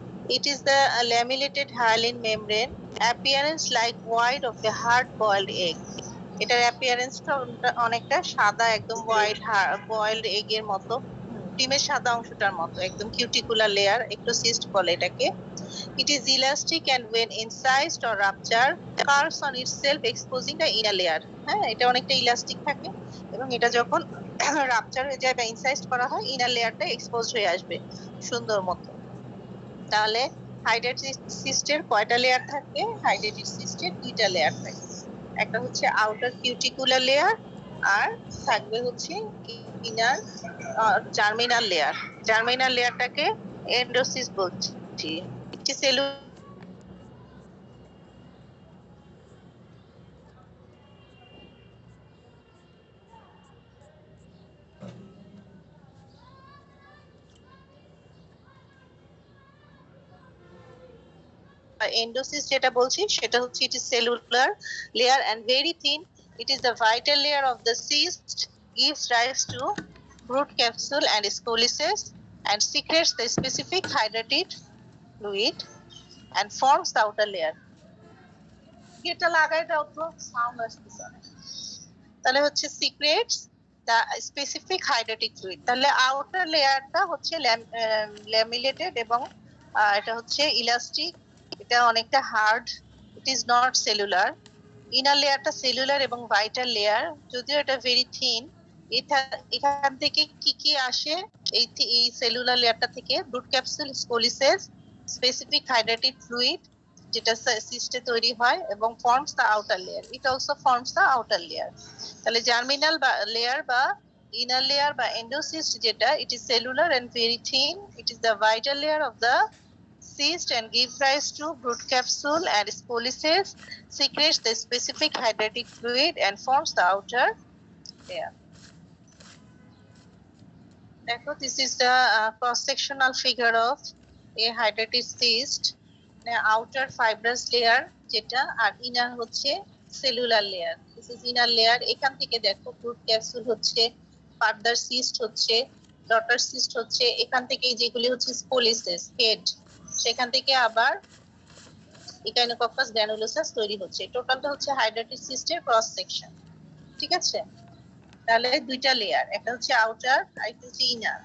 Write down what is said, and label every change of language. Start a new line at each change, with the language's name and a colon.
English: It is the laminated hyaline membrane, appearance like white of a hard boiled egg.
Bangla: এটার অ্যাপিয়ারেন্সটা অনেকটা সাদা, একদম boiled egg এর মতো, ডিমের সাদা অংশটার মতো, একদম কিউটিকুলার লেয়ার, এক্টোসিস্ট বলে এটাকে।
English: It is elastic and when incised or rupture curves on itself exposing the inner layer.
Bangla: হ্যাঁ, এটা অনেকটা ইলাস্টিক থাকে, এবং এটা যখন রাপচার হয়ে যায় বা ইনসাইজড করা হয়, ইনার লেয়ারটা এক্সপোজ হয়ে আসবে সুন্দর মতো। তাহলে হাইড্রেটেড সিস্টের কয়টা লেয়ার থাকবে? হাইড্রেটেড সিস্টের দুইটা লেয়ার থাকবে, একটা হচ্ছে আউটার কিউটিকুলার লেয়ার, আর থাকবে হচ্ছে ইনার জার্মিনাল লেয়ার। জার্মিনাল লেয়ারটাকে এন্ডোসিস বলছি। সেলুলার
English: endocyst
Bangla: যেটা বলছি সেটা হচ্ছে
English: It is cellular layer and very thin. It is the vital layer of the cyst, gives rise to brood capsule and scoliosis and secretes the specific hydrated fluid and forms the outer layer.
Bangla: এটা লাগাই দাও তো, sound আসতেছে অনেক।
English: তাহলে হচ্ছে secrets the specific হাইড্রেটিক fluid.
Bangla: তাহলে outer লেয়ারটা হচ্ছে ল্যামিনেটেড এবং এটা হচ্ছে ইলাস্টিক, এটা অনেকটা hard,
English: It is not cellular.
Bangla: Inner লেয়ারটা সেলুলার এবং ভাইটাল লেয়ার, যদিও এটা ভেরি থিন। এখান থেকে কি কি আসে এই সেলুলার লেয়ারটা থেকে?
English: brood capsule, স্কোলিসেস, specific হাইড্রেটিক fluid
Bangla: যেটা সিস্টে তৈরি হয় এবং
English: Forms the outer layer. It also forms the outer layer.
Bangla: তাহলে জার্মিনাল লেয়ার বা
English: inner layer by endocyst যেটা, it is cellular and very thin. It is the vital layer of the cyst and gives rise to brood capsule and scoliosis, secretes the specific hydratic fluid and forms the outer layer.
Bangla: দেখো,
English: this is the cross-sectional figure of a hydrated cyst. outer fibrous layer
Bangla: যেটা, আর
English: inner হচ্ছে cellular layer. This is inner layer.
Bangla: এখান থেকে দেখো brood capsule হচ্ছে, further cyst হচ্ছে, daughter cyst হচ্ছে, এখান থেকে যেগুলি হচ্ছে স্কোলিসিস হেড, সেখান থেকে আবার ইকাইনোকক্কাস গ্র্যানুলোসাস তৈরি হচ্ছে। টোটালটা হচ্ছে হাইড্রেটিক সিস্টের ক্রস সেকশন। ঠিক আছে, তাহলে দুইটা লেয়ার, একটা হচ্ছে আউটার আর একটা হচ্ছে ইনার।